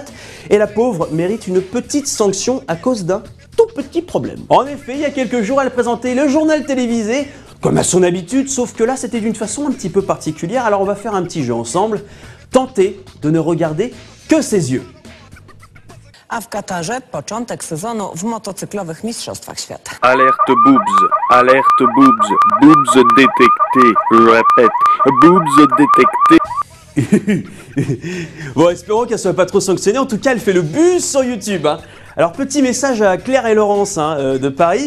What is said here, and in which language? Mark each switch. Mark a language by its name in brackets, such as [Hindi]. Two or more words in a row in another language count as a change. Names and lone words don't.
[French] Et la pauvre mérite une petite sanction à cause d'un tout petit problème. En effet, il y a quelques jours, elle présentait le journal télévisé comme à son habitude, sauf que là, c'était d'une façon un petit peu particulière. Alors on va faire un petit jeu ensemble. Tentez de ne regarder que ses yeux. [Polish] A w Katarze początek sezonu w motocyklowych mistrzostwach świata. [French] Alerte boobs, boobs détectés, je répète, boobs détectés. Bon, espérons qu'elle soit pas trop sanctionnée. En tout cas, elle fait le buzz sur YouTube. Alors, petit message à Claire et Laurence de Paris.